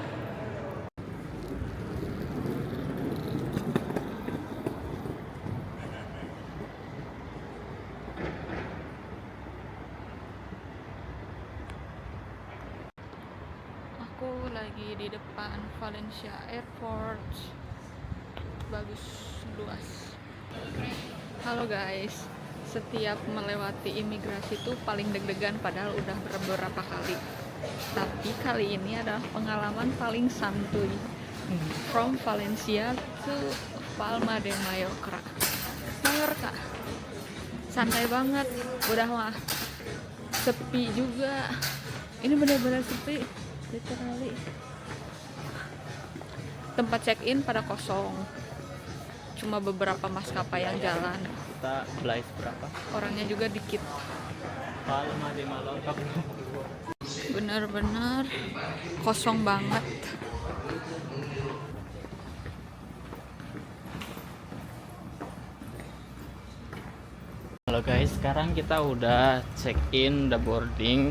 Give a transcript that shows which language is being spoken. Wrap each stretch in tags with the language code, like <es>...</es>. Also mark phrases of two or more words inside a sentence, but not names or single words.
<id>Aku lagi di depan Valencia Airport. Bagus, luas. Halo guys, setiap melewati imigrasi tuh paling deg-degan padahal udah beberapa kali. Tapi kali ini adalah pengalaman paling santuy.</id> <en>From Valencia to Palma de Mallorca.</en> <id>Santai banget, udah mah sepi juga. Ini benar-benar sepi, literally. Tempat check-in pada kosong. Cuma beberapa maskapai yang jalan. Kita flight berapa? Orangnya juga dikit. Palma de Mallorca. Bener-bener kosong banget. Halo guys, sekarang kita udah check in, udah boarding.</id>